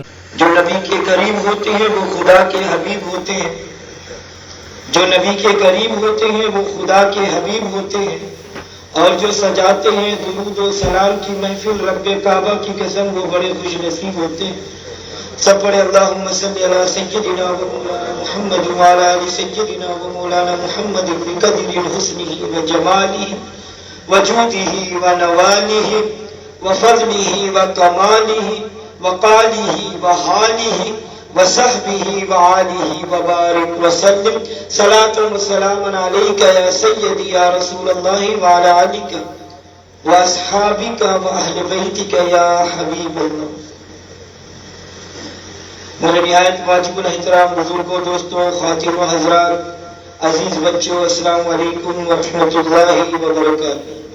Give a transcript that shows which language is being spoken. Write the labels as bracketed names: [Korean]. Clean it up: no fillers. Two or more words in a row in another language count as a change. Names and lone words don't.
[Urdu] جو نبی کے قریب ہوتے ہیں وہ خدا کے حبیب ہوتے ہیں، جو نبی کے قریب ہوتے ہیں وہ خدا کے حبیب ہوتے ہیں، اور جو سجاتے ہیں درود و سلام کی محفل رب کعبہ کی قسم وہ بڑے خوش نصیب ہوتے ہیں۔ سب پڑھے [Arabic] اللہم صلی علی سیدنا و مولانا محمد وعلی آل سیدنا و مولانا محمد بقدر حسنہ و جمالہ و جودہ و نوالہ و فضلہ و کمالہ و قالہ و حالہ وصحبہ وآلہ وبارک وسلم صلاۃ و سلام علیک یا سیدی یا رسول اللہ وعلی آلک واصحابک واہل بیتک یا حبیب اللہ۔ [Urdu] میرے نہایت واجب الاحترام بزرگوں، دوستوں، خواتین و حضرات، عزیز بچوں، [Arabic] السلام علیکم ورحمۃ اللہ وبرکاتہ۔